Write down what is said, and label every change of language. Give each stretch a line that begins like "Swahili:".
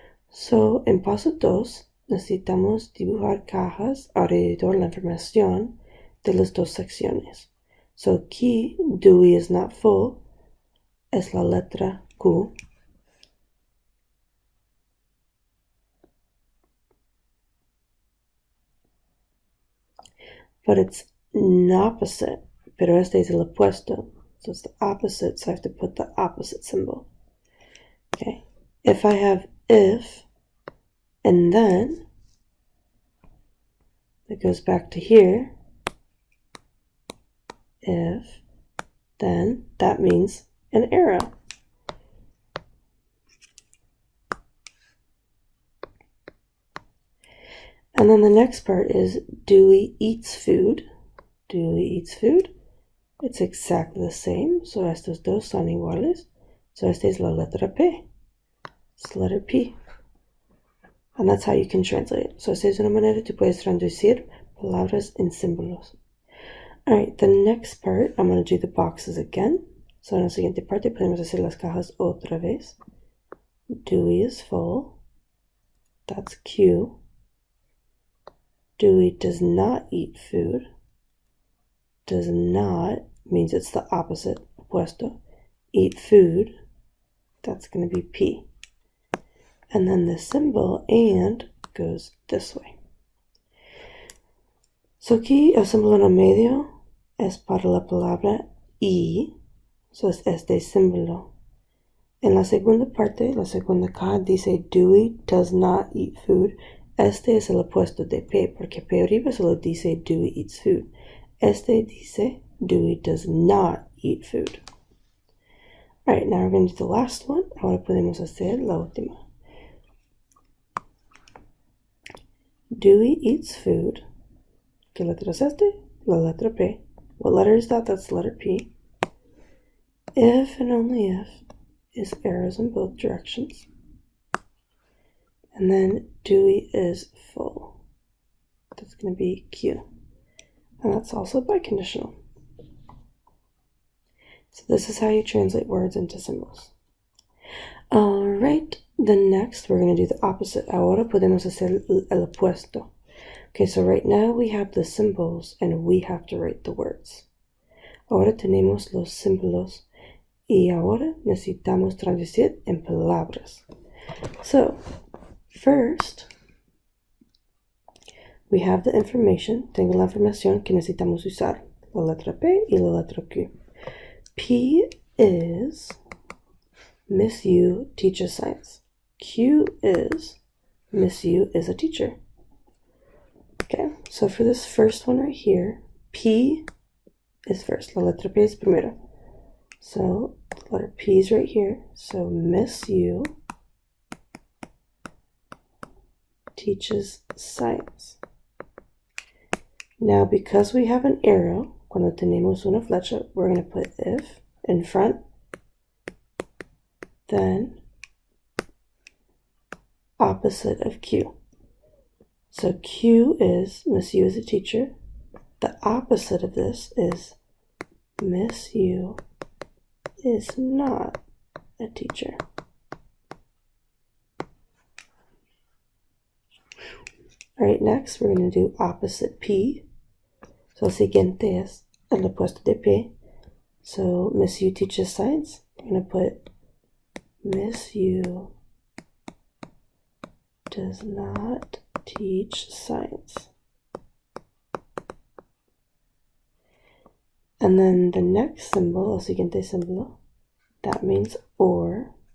Spanish: So en paso 2, necesitamos dibujar cajas alrededor de la información de las dos secciones. So aquí,
English: Dewey is not full,
Spanish: es la letra Q.
English: But it's opposite,
Spanish: pero este es el opuesto.
English: So it's the opposite, so I have to put the opposite symbol. Okay. If I have if, and then, it goes back to here. If, then, that means an arrow. And then the next part is Dewey eats food. Dewey eats food. It's exactly the same.
Spanish: So estos dos son iguales. So esta es la letra P.
English: It's the letter P. And that's how you can translate it.
Spanish: So esta es una manera que puedes traducir palabras en símbolos.
English: Alright, the next part, I'm going to do the boxes again.
Spanish: So en la siguiente parte podemos hacer las cajas otra vez.
English: Dewey is full. That's Q. Dewey does not eat food. Does not means it's the opposite, opuesto. Eat food, that's going to be P. and then the symbol and goes this way.
Spanish: So aquí el símbolo en el medio es para la palabra y, so es este símbolo. En la segunda parte, la segunda K dice
English: Dewey does not eat food.
Spanish: Este es el opuesto de P, porque P arriba solo dice Dewey eats food. Este dice
English: Dewey does not eat food. Alright, now we're going to do the last one.
Spanish: Ahora podemos hacer la última.
English: Dewey eats food.
Spanish: ¿Qué letra es este? La letra P.
English: What letter is that? That's the letter P. If and only if is arrows in both directions. And then Dewey is full. That's going to be Q. And that's also biconditional. So this is how you translate words into symbols. Alright, then next we're going to do the opposite.
Spanish: Ahora podemos hacer el opuesto.
English: Okay, so right now we have the symbols and we have to write the words.
Spanish: Ahora tenemos los símbolos y ahora necesitamos traducir en palabras.
English: So, first, we have the information.
Spanish: Tengo la información que necesitamos usar. La letra P y la letra Q.
English: P is Miss U teaches science. Q is Miss U is a teacher. Okay, so for this first one right here, P is first.
Spanish: La letra P
English: is primero. So the letter P is right here. So Miss U teaches science. Now because we have an arrow,
Spanish: cuando tenemos una flecha,
English: we're going to put if in front, then opposite of Q. So Q is Miss U is a teacher. The opposite of this is Miss U is not a teacher. Alright, next we're going to do opposite P.
Spanish: So el siguiente es el opuesto de P.
English: So Miss U teaches science. We're going to put Miss U does not teach science. And then the next symbol,
Spanish: el siguiente símbolo,
English: that means or.